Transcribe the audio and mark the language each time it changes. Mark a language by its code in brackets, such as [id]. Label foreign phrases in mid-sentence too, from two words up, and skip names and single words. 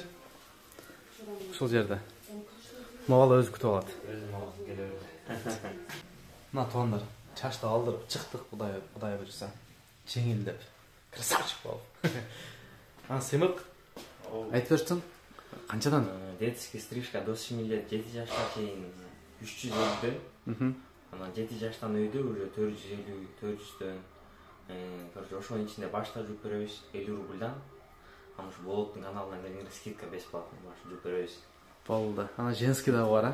[ky] Ушул жерде. Мабала өзү күтүп алат. Мына туугандар, чачты алдырып чыктык, Кудай буйрса. Жеңилдеп. Красавчик болуп. Сыймык. Айтып берсең, канчадан? [ru] Детский стрижка до 7 лет, [ky] 7 жашка чейин 350. Анан 7 жаштан өйдө уже 450-400дөн. Короче, ошонун ичинде башта жууп беребиз 50 рубльдан. Анан ушу Болоттун каналынан келгенде [ru] скидка бесплатно [ky] башта жууп беребиз. Болду. Анан женский дагы бар, а?